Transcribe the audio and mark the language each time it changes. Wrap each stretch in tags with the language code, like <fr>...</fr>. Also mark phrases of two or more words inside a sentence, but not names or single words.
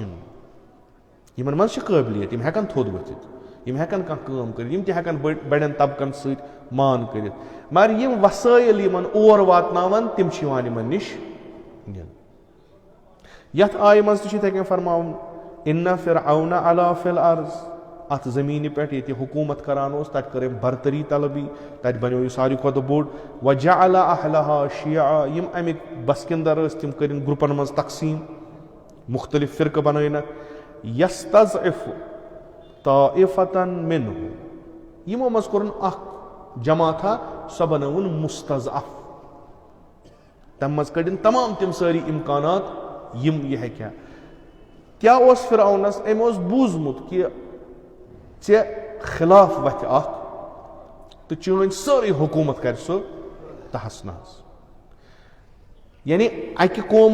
<ks>یِمن منٛز چھِ قٲبلیت، یِم ہٮ۪کن تھوٚد ؤتھِتھ، یِم ہٮ۪کن کانٛہہ کٲم کٔرِتھ یِم تہِ ہٮ۪کن بڑٮ۪ن طبقن سۭتۍ مان کٔرِتھ مگر یِم وسٲیِل یِمن اور واتناون تِم چھِ یِوان یِمن نِش نِنہٕ یتھ آیہِ منٛز تہِ چھُ یِتھٕے کٔنۍ فرماوُن</ks> <ar>اِنَّ فِرعَوْنَ عَلَا فِی الْأَرْضِ</ar> <ks>اتھ زٔمیٖنہِ پٮ۪ٹھ ییٚتہِ حکوٗمت کران اوس تتہِ کٔر أمۍ برتری طلبی تتہِ بنیو یہِ ساروی کھۄتہٕ بوٚڑ</ks> <ar>وَجَعَلَ أَهْلَهَا شِیَعًا</ar> <ks>یِم امیِکۍ بسکِندر ٲسۍ تِم کٔرِنۍ گرُپن منٛز تقسیٖم مُختٔلِف فرقہٕ بنٲینکھ</ks> <ar>یَسْتَضْعِفُ طَائِفَةً مِنْهُم</ar> <ks>یِمو منٛز کوٚرُن اکھ جماعتھا سۄ بنٲوٕن مُستضعف تمہِ منٛز کٔڑِن تمام تِم سٲری اِمکانات یِم یہِ ہیٚکہِ ہا کیاہ اوس فرعونس أمۍ اوس بوٗزمُت کہِ ژےٚ خِلاف وتھِ اکھ تہٕ چٲنۍ سٲرٕے حکوٗمت کرِ سُہ تہس نہس یعنی اکہِ قومہٕ</ks>